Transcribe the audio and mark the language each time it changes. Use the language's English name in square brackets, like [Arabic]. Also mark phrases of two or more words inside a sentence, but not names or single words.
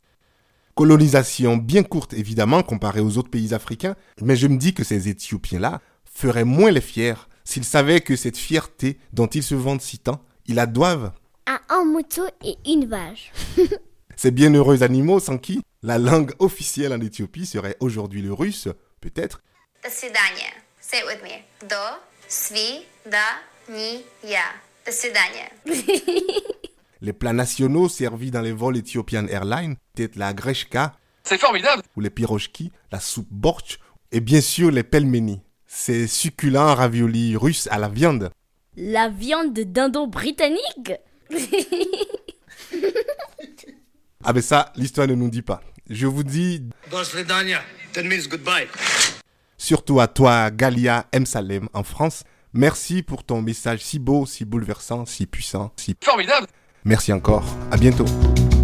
[French] Colonisation bien courte évidemment comparée aux autres pays africains, mais je me dis que ces Éthiopiens-là feraient moins les fiers s'ils savaient que cette fierté dont ils se vantent si tant, ils la doivent À un mouton et une vache. Ces bienheureux animaux sans qui la langue officielle en Éthiopie serait aujourd'hui le russe, peut-être. [Russian] До свидания. [English] Say it with me. [Russian] До свидания. До свидания. [French] Les plats nationaux servis dans les vols Ethiopian Airlines, peut-être la grechka C'est formidable! ou les pirochki, la soupe bortsch et bien sûr les pelmeni, ces succulents raviolis russes à la viande. La viande de dindon britannique. Ah ben ça, l'histoire ne nous dit pas. Je vous dis, [Russian] До свидания. [English] That means goodbye. [French] surtout à toi, Galia M. Salem, en France, merci pour ton message si beau, si bouleversant, si puissant, si... Formidable! Merci encore, à bientôt.